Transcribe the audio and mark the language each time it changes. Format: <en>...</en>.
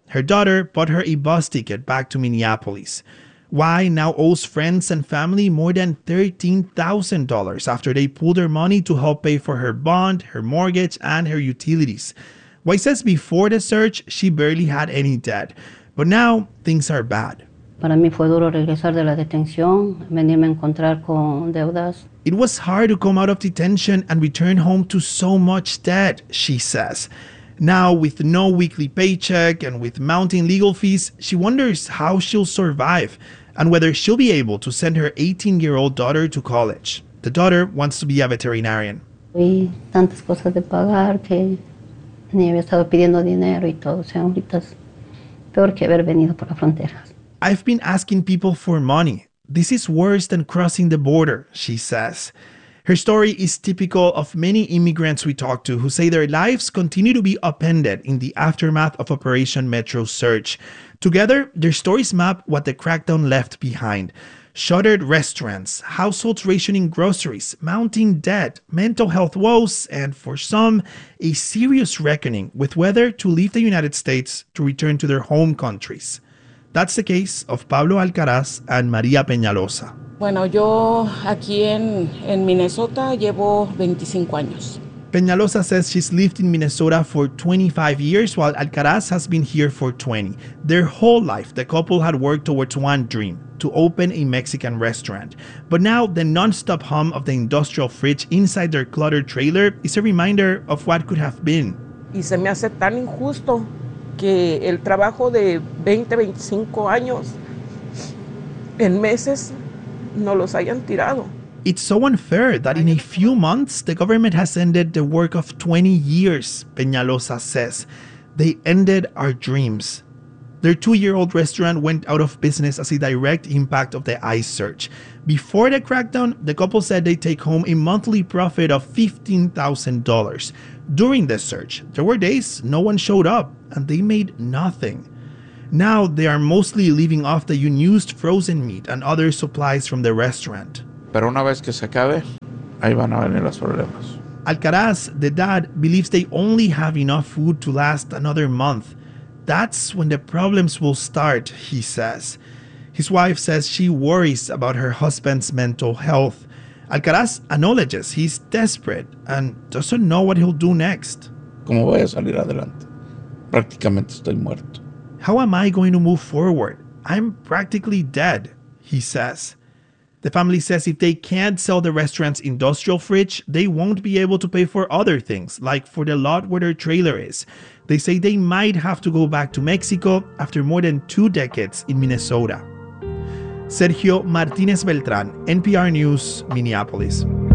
<en>Her daughter bought her a bus ticket back to Minneapolis. Y now owes friends and family more than $13,000 after they pulled her money to help pay for her bond, her mortgage, and her utilities. Y says before the search, she barely had any debt. But now, things are bad.</en> <es>Para mí fue duro regresar de la detención, venirme a encontrar con deudas.</es> <en>It was hard to come out of detention and return home to so much debt, she says. Now, with no weekly paycheck and with mounting legal fees, she wonders how she'll survive and whether she'll be able to send her 18-year-old daughter to college. The daughter wants to be a veterinarian.</en> <es>Hay tantas cosas de pagar que ni había estado pidiendo dinero y todo. O sea, ahorita es peor que haber venido por la frontera.</es> <en>I've been asking people for money. This is worse than crossing the border, she says. Her story is typical of many immigrants we talk to who say their lives continue to be upended in the aftermath of Operation Metro Search. Together, their stories map what the crackdown left behind. Shuttered restaurants, households rationing groceries, mounting debt, mental health woes, and for some, a serious reckoning with whether to leave the United States to return to their home countries. That's the case of Pablo Alcaraz and Maria Peñalosa.</en> <es>Bueno, yo aquí en Minnesota llevo 25 años.</es> <en>Peñalosa says she's lived in Minnesota for 25 years, while Alcaraz has been here for 20. Their whole life, the couple had worked towards one dream, to open a Mexican restaurant. But now, the nonstop hum of the industrial fridge inside their cluttered trailer is a reminder of what could have been.</en> <es>Y se me hace tan injusto. Que el trabajo de 20, 25 años en meses no los hayan tirado.</es> <en>It's so unfair that in a few months the government has ended the work of 20 years, Peñalosa says. They ended our dreams. Their two-year-old restaurant went out of business as a direct impact of the ICE search. Before the crackdown, the couple said they take home a monthly profit of $15,000. During the search, there were days no one showed up and they made nothing. Now they are mostly leaving off the unused frozen meat and other supplies from the restaurant.</en> <es>Pero una vez que se acabe, ahí van a venir los problemas.</es> <en>Alcaraz, the dad, believes they only have enough food to last another month. That's when the problems will start, he says. His wife says she worries about her husband's mental health. Alcaraz acknowledges he's desperate and doesn't know what he'll do next.</en> <es>¿Cómo voy a salir adelante? Prácticamente estoy muerto.</es> <en>How am I going to move forward? I'm practically dead, he says. The family says if they can't sell the restaurant's industrial fridge, they won't be able to pay for other things, like for the lot where their trailer is. They say they might have to go back to Mexico after more than two decades in Minnesota. Sergio Martinez Beltran, NPR News, Minneapolis.</en>